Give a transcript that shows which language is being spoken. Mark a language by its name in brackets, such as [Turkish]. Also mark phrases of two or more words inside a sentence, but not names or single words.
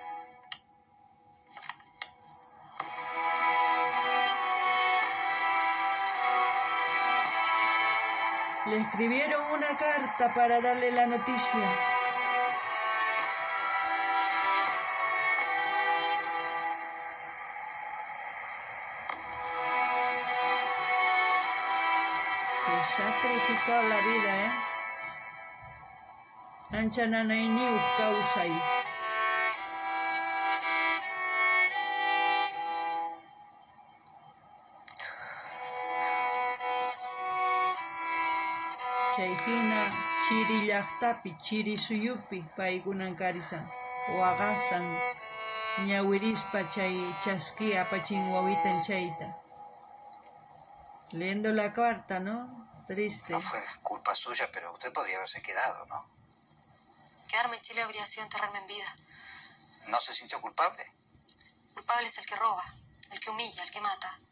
[Spanish] Le escribieron una carta para darle la noticia. Que sacrificó la vida, [Quechua] Ancha nanayniuq kawsay. Chayhina chiri llaqtapi, chiri suyupi paykunan karisan, waqasan, ñawirispa chay chasqui apachin wawitan chayta. [Spanish] Leyendo la carta, ¿no? Triste. No fue culpa suya, pero usted podría haberse quedado, ¿no? Quedarme en Chile habría sido enterrarme en vida. ¿No se sintió culpable? Culpable es el que roba, el que humilla, el que mata.